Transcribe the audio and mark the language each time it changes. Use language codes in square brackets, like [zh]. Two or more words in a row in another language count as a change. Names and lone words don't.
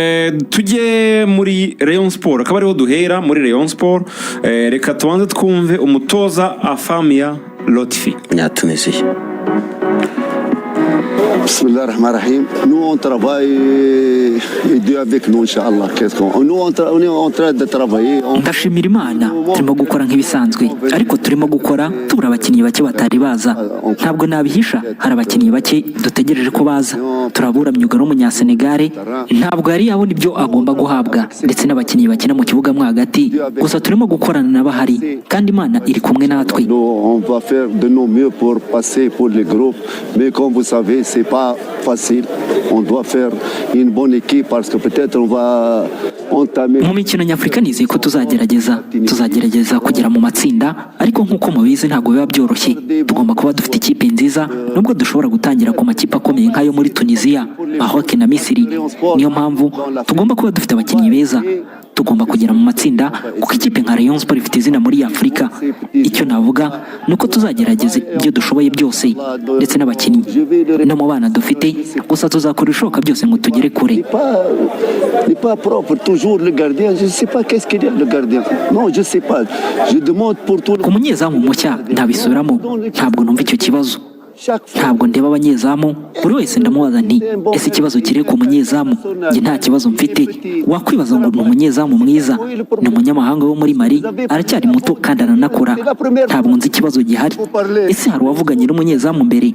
[rw] tujye muri Rayon Sport, akaba ariho duhera muri Rayon Sport. Reka tubanze twumve umutoza Afamia Lotfi. Tunisia. [ar] بسم الله الرحمن الرحيم. [fr] Nous on travaille et Dieu avec nous inchallah. Qu'est-ce qu'on nous on est en train de travailler. [rw] Ndashimira Imana turimo gukora nk'ibisanzwe ariko turimo gukora tubura abakinnyi bake batari baza. Ntabwo nabihisha hari abakinnyi bake dutegereje ko baza. Turabura myugaro w'umunyasenegare ntabwo yari yabona ibyo agomba guhabwa ndetse n'abakinnyi bakina mu kibuga mwa hagati gusa turimo gukorana n'abahari kandi Imana iri kumwe natwe. [fr] On va faire de nos mieux pour passer pour les groupes mais comme vous savez c'est pas facile. On doit faire une bonne équipe parce que peut-être on va entamer. [rw] Mu mikino nyafurika nizeye ko tuzagerageza kugera mu matsinda ariko nk'uko mubizi ntabwo biba byoroshye. Tugomba kuba dufite ikipe nziza nubwo dushobora gutangira ku makipe akomeye nk'ayo muri Tunisia, Maroc na Misiri. Niyo mpamvu tugomba kuba dufite abakinnyi beza. Tugomba kugera mu matsinda kuko ikipe nka Rayon Sport ifite izina muri Afurika. Icyo navuga nuko tuzagerageza ibyo dushoboye byose ndetse n'abakinnyi no mu bana dufite gusa tuzakora ishoka byose ngo tugere kure. [fr] N'est pas propre toujours le gardien, je sais pas qu'est-ce qu'il y a le gardien. Non, je sais pas. Je demande pour tout. [rw] Ku munyezamu mushya ntabisubiramo ntabwo numva icyo kibazo. Ntabwo ndeba abanyezamu buri wese ndamubaza nti ese ikibazo kiri ku munyezamu njye nta kibazo mfite. Wakwibaza ngo ni umunyezamu mwiza ni umunyamahanga wo muri Mali aracyari muto kandi aranakora. Ntabwo nzi ikibazo gihari. Ese hari uwavuganye n'umunyezamu mbere?